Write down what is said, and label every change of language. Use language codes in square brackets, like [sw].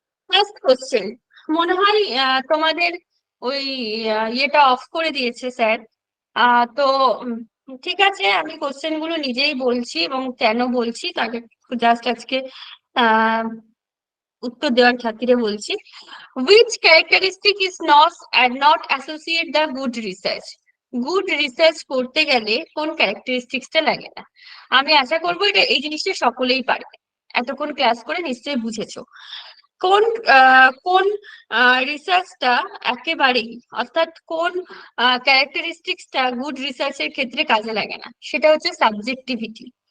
[bn] First question, মনে হয় তোমাদের ওই ইয়েটা অফ করে দিয়েছে স্যার। তো ঠিক আছে, আমি কোশ্চেন গুলো নিজেই বলছি এবং কেন বলছি তাকে জাস্ট আজকে আহ উত্তর দেওয়ার খাতিরে বলছি। [en] which characteristic is not associate the good research? [bn] Good research করতে গেলে কোন ক্যারেক্টারিস্টিক্সটা লাগে না? আমি আশা করবো এই জিনিসটা সকলেই পারবে, এতক্ষণ ক্লাস করে নিশ্চয়ই বুঝেছো। কোন কোন রিসার্চটা একেবারেই, অর্থাৎ কোন ক্যারেক্টারিস্টিক্সটা গুড রিসার্চের ক্ষেত্রে কাজে লাগে না, সেটা হচ্ছে সাবজেক্টিভিটি।